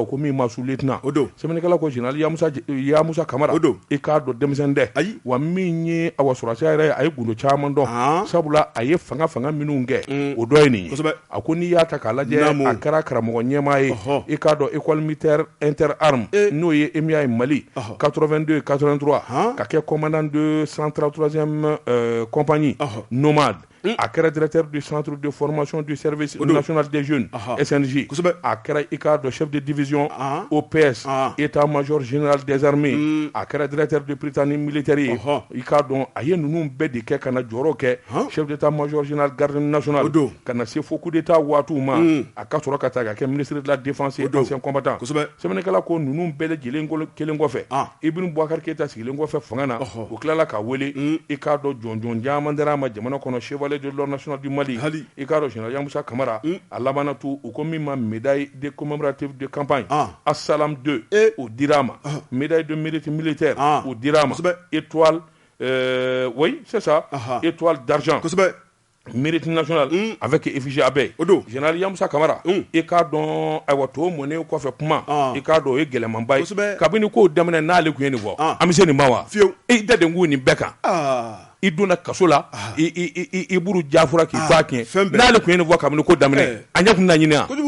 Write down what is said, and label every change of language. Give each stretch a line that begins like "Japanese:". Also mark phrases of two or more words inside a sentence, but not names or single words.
Bambara: ko min ma su lieutenant sɛbɛnnikɛla ko général Yamusa Kamara i k'a dɔn denmisɛn dɛ wa min ye sɔrɔsiya yɛrɛ a ye gundo caman dɔn sabula a ye fanga minnu kɛ o dɔ ye nin ye a ko n'i y'a ta k'a lajɛ a kɛra karamɔgɔ ɲɛmaa ye i k'a dɔn
French: école militaire Interarmes
Bambara: n'o ye EMIA ye Mali 82 83 ka kɛ
French: commandant de 133e compagnie nomade
Bambara: a kɛra
French: directeur du centre de formation du service national des jeunes SNJ
Bambara: a kɛra i k'a dɔn
French: chef de division OPS état-major général des armées
Bambara: a kɛra
French: directeur de Prytanée militaire
Bambara: ye i k'a dɔn a ye ninnu bɛɛ de kɛ ka na jɔyɔrɔ kɛ
French: chef d'état-major général garde nationale
Bambara: ka na se fo
French: coup d'état
Bambara: waatiw ma a ka sɔrɔ ka taa ka kɛ
French: ministre de la défense et ancien combattant
Bambara: sɛbɛnnikɛla ko ninnu bɛɛ lajɛlen kelen kɔfɛ Ibrim Boubacar Keïta sigilen kɔfɛ fanga na o tilala ka wele i k'a dɔn jɔnjɔn caman dira a ma jamana kɔnɔ
French: chevalier de l'ordre national du Mali
Bambara: i k'a dɔn général Yamusa Kamara a labanna tu u ko min ma médaille
French: de commémorative de campagne Assalam 2
Bambara: o dira a ma
French: médaille de mérite militaire
Bambara: o dira a ma
French: étoile oui c'est ça étoile d'argent mérite national avec effigie abeille
Bambara: général Yamusa Kamara i k'a dɔn ayiwa to mɔnen kɔfɛ kuma i k'a dɔn o ye gɛlɛmanba ye kabini k'o daminɛ n'ale kun ye nin fɔ an bɛ se nin ma wa i da den nin bɛɛ kan i donna kaso la i buru jafura k'i ba tiɲɛ n'ale kun ye nin fɔ kabini ko daminɛ a ɲɛ kun na ɲini